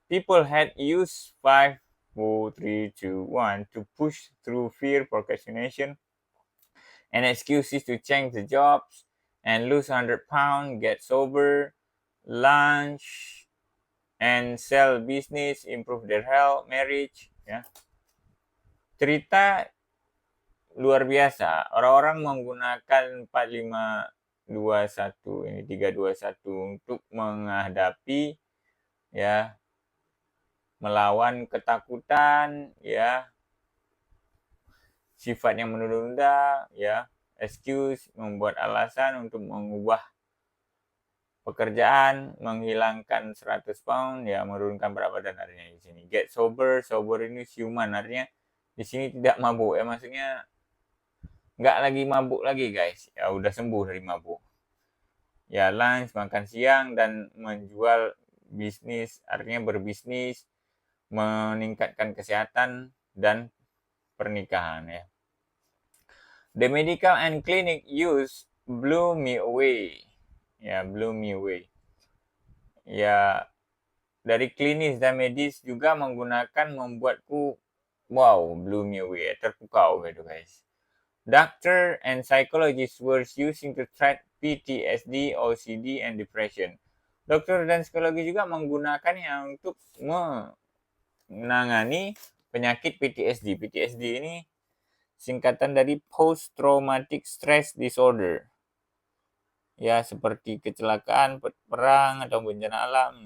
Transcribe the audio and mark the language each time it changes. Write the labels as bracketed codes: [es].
[en] People had used 5, 4, 3, 2, 1 to push through fear, procrastination, and excuses to change the jobs and lose 100 pounds, get sober, lunch, and sell business, improve their health, marriage. [id] Ya. Cerita luar biasa. Orang-orang menggunakan 4521 ini 321 untuk menghadapi ya melawan ketakutan ya sifat yang menunda ya excuse membuat alasan untuk mengubah pekerjaan menghilangkan 100 pound ya menurunkan berat badan artinya di sini [en] get sober [id] ini siuman artinya di sini tidak mabuk ya maksudnya nggak lagi mabuk lagi guys ya udah sembuh dari mabuk ya lunch makan siang dan menjual bisnis artinya berbisnis meningkatkan kesehatan dan pernikahan ya. [en] The medical and clinic use blew me away. Ya, blew me away. [id] Ya, dari klinis dan medis juga membuatku wow, [en] blew me away, [id] terpukau gitu guys. [en] Doctor and psychologists were using to treat PTSD, OCD, and depression. [id] Dokter dan psikologi juga menggunakannya untuk menangani penyakit PTSD. PTSD ini singkatan dari Post Traumatic Stress Disorder. Ya, seperti kecelakaan, perang, atau bencana alam.